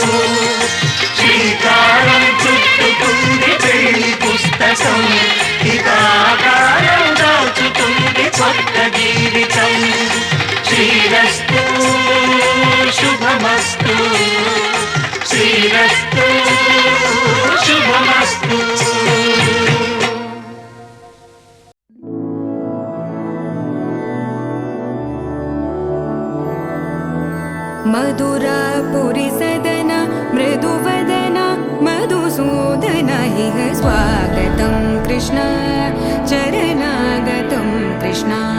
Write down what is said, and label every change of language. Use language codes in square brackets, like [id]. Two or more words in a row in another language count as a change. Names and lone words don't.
[te] శ్రీకారం చుట్టుకుంది పెళ్లి పుస్తకం, ఇక ఆకారం దాచుతుంది కొత్త జీవితం. [sa] శ్రీరస్తు శుభమస్తు, శ్రీరస్తు శుభమస్తు. मधुरापुरि सदन मृदुवदन मधुसूदन इह स्वागतं कृष्ण चरणागतं कृष्ण.